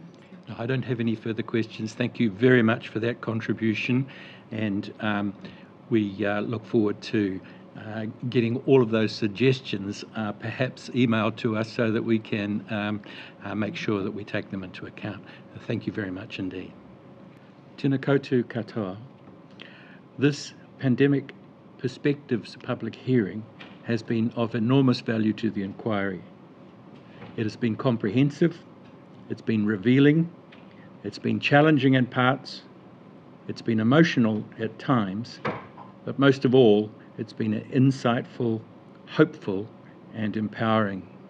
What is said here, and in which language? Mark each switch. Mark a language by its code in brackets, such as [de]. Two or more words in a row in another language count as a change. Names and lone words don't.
[en] No, I don't have any further questions. Thank you very much for that contribution, and we look forward to getting all of those suggestions perhaps emailed to us so that we can make sure that we take them into account. Thank you very much indeed. [mi] Tēnā koutou katoa. [en] This pandemic perspectives public hearing has been of enormous value to the inquiry. It has been comprehensive, it's been revealing, it's been challenging in parts, it's been emotional at times, but most of all, it's been insightful, hopeful, and empowering.